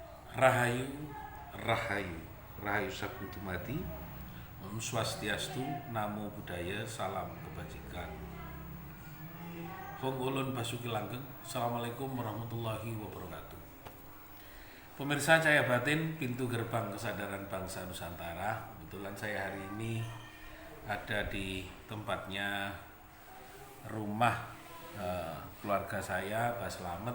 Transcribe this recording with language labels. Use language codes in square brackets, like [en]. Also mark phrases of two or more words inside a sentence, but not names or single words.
[jv] Rahayu, Rahayu, Rahayu Sabu Dumadi, [ban] Om Swastiastu, [pi] Namo Buddhaya, [id] Salam Kebajikan. [jv] Hong Ulun Basuki Langgeng, [ar] السلام عليكم ورحمة الله وبركاته. [id] Pemirsa Cahaya Batin, pintu gerbang kesadaran bangsa Nusantara. Kebetulan saya hari ini ada di tempatnya rumah keluarga saya, Pak Slamet.